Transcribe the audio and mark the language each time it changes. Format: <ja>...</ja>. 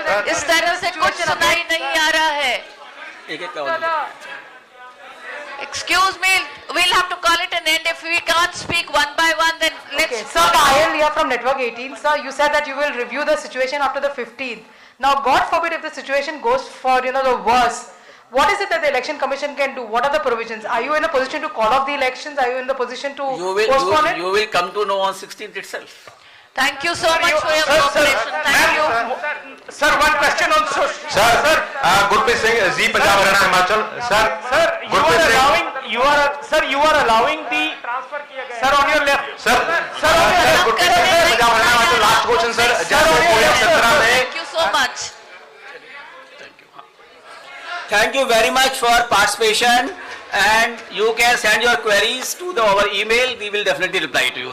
<hi>इस तरह से कुछ सुनाई नहीं आ रहा है। एक</hi> <en>Excuse me, we'll have to call it an end. If we can't speak one by one, then let's... Okay, sir, Payal here from Network 18. Sir, you said that you will review the situation after the 15th. Now, God forbid if the situation goes for, the worst. What is it that the election commission can do? What are the provisions? Are you in a position to call off the elections? Are you in the position to postpone it? You will come to know on 16th itself. Thank you so much for your cooperation. Thank you. Sir, one question on</en> <hi>sir Gurpreet Singh ji Punjab Haryana Himachal sir</hi> <en>you are allowing the transfer</en> <hi>किया गया,</hi> <en>sir on your left,</en> <hi>sir Gurpreet Singh Punjab Haryana Himachal last question sir जैसे 2017 में</hi> <en>Thank you so much. Thank you very much for participation and you can send your queries to our email. We will definitely reply to you.</en>